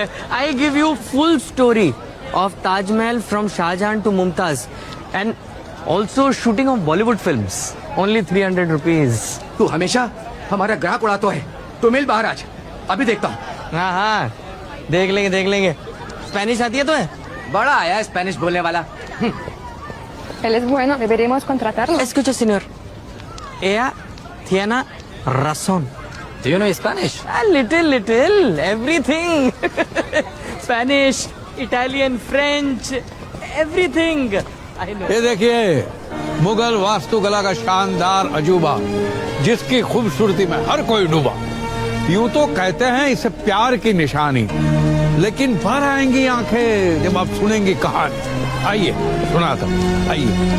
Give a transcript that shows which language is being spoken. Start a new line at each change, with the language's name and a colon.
English: I give you full story of Taj Mahal from Shah Jahan to Mumtaz and also shooting of Bollywood films. Only 300 rupees.
Hindi: तू हमेशा हमारा ग्राहक उड़ाता है, तो मिल बाहर आज, अभी देखता हूँ। हाँ हाँ देख लेंगे देख लेंगे। स्पेनिश आती है तुम्हें? बड़ा आया स्पेनिश बोलने वाला।
Spanish: Él es bueno, deberíamos contratarlo. Escucha señor, ella tiene razón.
English: Do you know Spanish? A little, everything. Spanish, Italian, French, everything. I know.
Hindi: ये देखिए मुगल वास्तुकला का शानदार अजूबा, जिसकी खूबसूरती में हर कोई डूबा। यूं तो कहते हैं इसे प्यार की निशानी, लेकिन भर आएंगी आंखें जब आप सुनेंगी कहानी। आइए सुनाता हूं, आइए।